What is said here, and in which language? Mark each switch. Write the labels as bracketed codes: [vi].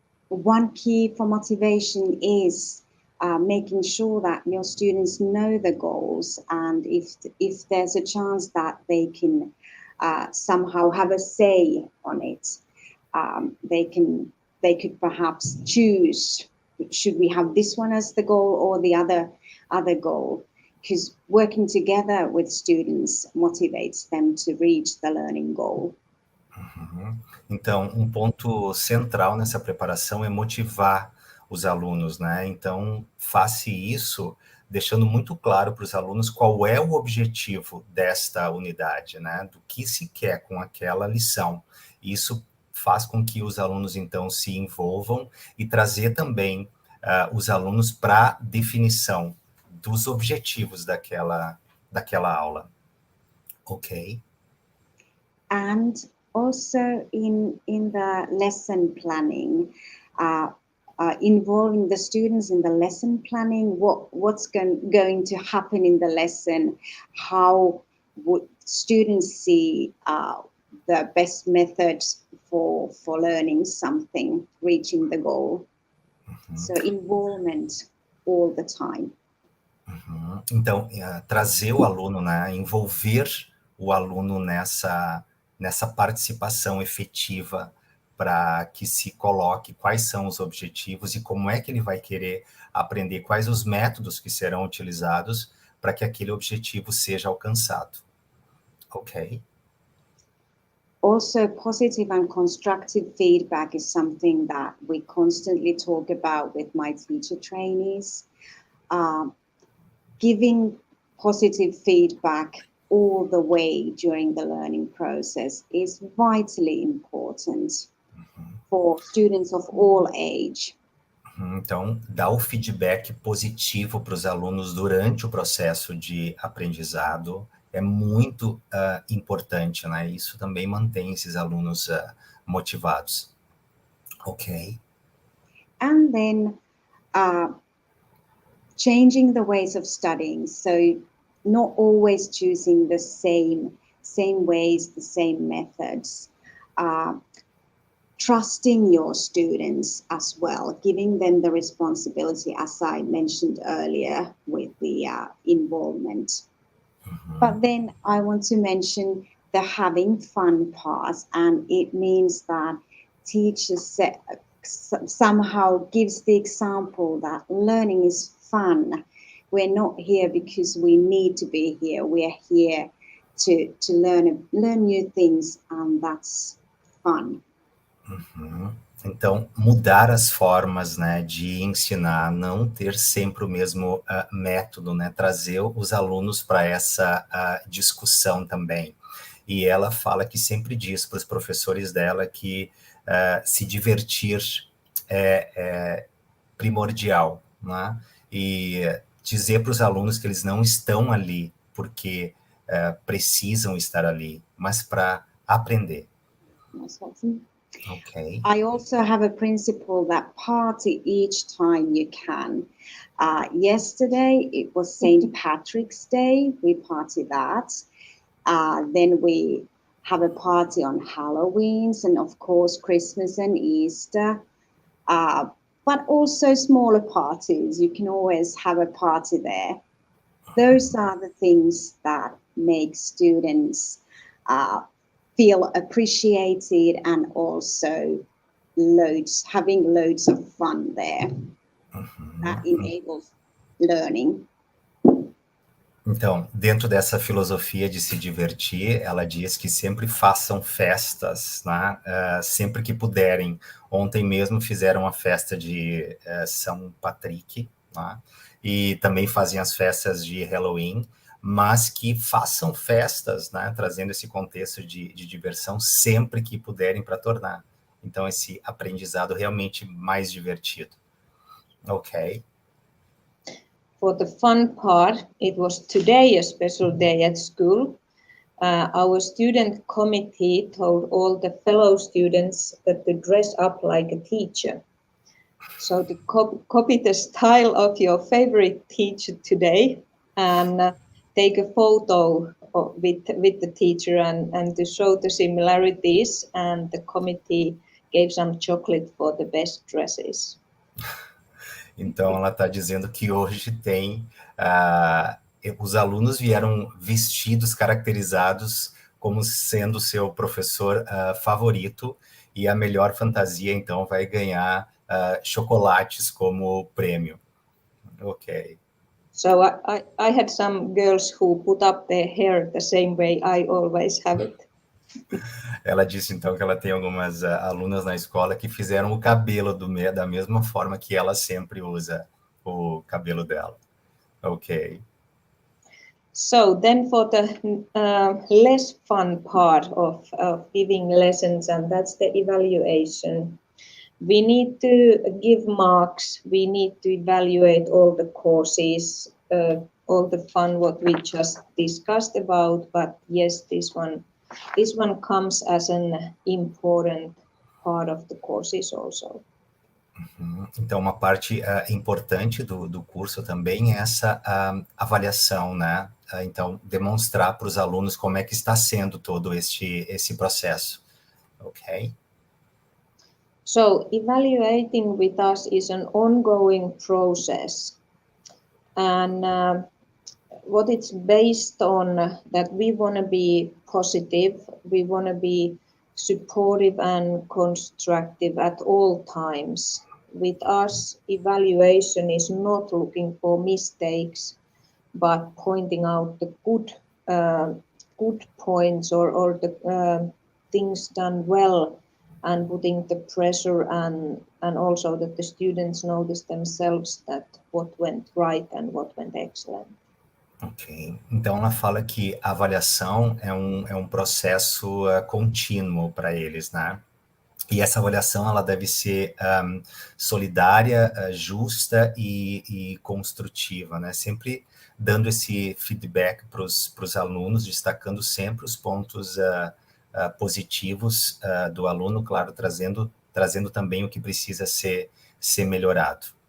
[en] One key for motivation is making sure that your students know the goals, and if there's a chance that they can somehow have a say on it, they could perhaps choose, should we have this one as the goal or the other goal? Because working together with students motivates them to reach the learning goal. Uhum. [pt] Então, um ponto central nessa preparação é motivar os alunos, né? Então, faça isso deixando muito claro para os alunos qual é o objetivo desta unidade, né? Do que se quer com aquela lição. Isso faz com que os alunos, então, se envolvam e trazer também os alunos para a definição dos objetivos daquela aula. Ok? [en] And also in the lesson planning, involving the students in the lesson planning, what's going to happen in the lesson, how would students see the best methods for learning something, reaching the goal. Mm-hmm. So involvement all the time. Uhum. [pt] Então, trazer o aluno, né, envolver o aluno nessa participação efetiva, para que se coloque quais são os objetivos e como é que ele vai querer aprender, quais os métodos que serão utilizados para que aquele objetivo seja alcançado. Ok? [en] Also, positive and constructive feedback is something that we constantly talk about with my teacher trainees. Giving positive feedback all the way during the learning process is vitally important for students of all age. [pt] Então, dar o feedback positivo para os alunos durante o processo de aprendizado é muito importante, né? Isso também mantém esses alunos motivados. Ok. [en] And then changing the ways of studying, so not always choosing the same ways, the same methods. Trusting your students as well, giving them the responsibility, as I mentioned earlier, with the involvement. But then I want to mention the having fun part, and it means that teachers somehow gives the example that learning is fun. We're not here because we need to be here. We're here to learn new things, and that's fun. [pt] Então, mudar as formas, né, de ensinar, não ter sempre o mesmo método, né, trazer os alunos para essa discussão também. E ela fala que sempre diz para os professores dela que se divertir é primordial, né? E dizer para os alunos que eles não estão ali porque precisam estar ali, mas para aprender. Okay. [en] I also have a principle that party each time you can. Yesterday it was St. Patrick's Day. We party that. Then we have a party on Halloween, and of course Christmas and Easter. But also smaller parties. You can always have a party there. Those are the things that make students feel appreciated, and also having loads of fun there. That enables learning. [pt] Então, dentro dessa filosofia de se divertir, ela diz que sempre façam festas, né? Sempre que puderem. Ontem mesmo fizeram a festa de São Patrick, né? E também fazem as festas de Halloween, mas que façam festas, né, trazendo esse contexto de diversão sempre que puderem para tornar, então, esse aprendizado realmente mais divertido. Ok. [en] For the fun part, it was today a special day at school. Our student committee told all the fellow students that to dress up like a teacher. So to copy the style of your favorite teacher today, and take a photo with the teacher and to show the similarities, and the committee gave some chocolate for the best dresses. [pt] Então, ela está dizendo que hoje tem... os alunos vieram vestidos, caracterizados como sendo seu professor favorito, e a melhor fantasia, então, vai ganhar chocolates como prêmio. Ok. [en] So I had some girls who put up their hair the same way I always have it. [pt] Ela disse, então, que ela tem algumas alunas na escola que fizeram o cabelo da mesma forma que ela sempre usa o cabelo dela. Ok. [en] So then for the less fun part of giving lessons, and that's the evaluation. We need to give marks, we need to evaluate all the courses, all the fun what we just discussed about, but yes, this one comes as an important part of the courses also. [pt] Então, uma parte importante do curso também é essa avaliação, né? Então, demonstrar para os alunos como é que está sendo todo esse processo. Ok? [en] So evaluating with us is an ongoing process, and what it's based on that we want to be positive, we want to be supportive and constructive at all times. With us, evaluation is not looking for mistakes, but pointing out the good points or the things done well and putting the pressure and also that the students notice themselves that what went right and what went excellent. [pt] Ok, então ela fala que a avaliação é um processo contínuo para eles, né? E essa avaliação ela deve ser solidária, justa e construtiva, né? Sempre dando esse feedback para os alunos, destacando sempre os pontos positivos do aluno, claro, trazendo também o que precisa ser melhorado.